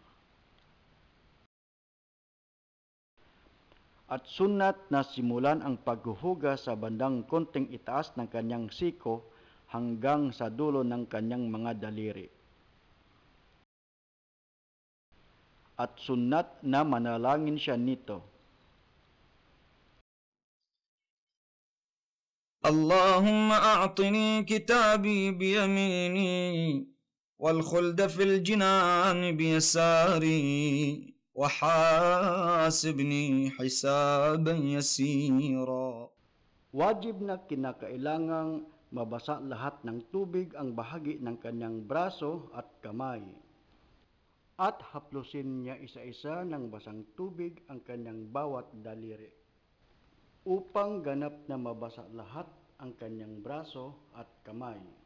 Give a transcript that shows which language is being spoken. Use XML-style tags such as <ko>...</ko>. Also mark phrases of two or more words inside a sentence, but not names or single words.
<tl>At sunnat na simulan ang paghuhugas sa bandang konting itaas ng kanyang siko hanggang sa dulo ng kanyang mga daliri. At sunnat na manalangin siya nito.</tl> <ar>اللهم أعطني كتابي بيميني والخلد في الجنان بيساري وحاسبني حسابا يسيرا.</ar> <tl>Wajib na kinakailangang mabasa lahat ng tubig ang bahagi ng kanyang braso at kamay. At haplusin niya isa-isa ng basang tubig ang kanyang bawat daliri. Upang ganap na mabasa lahat ang kanyang braso at kamay.</tl>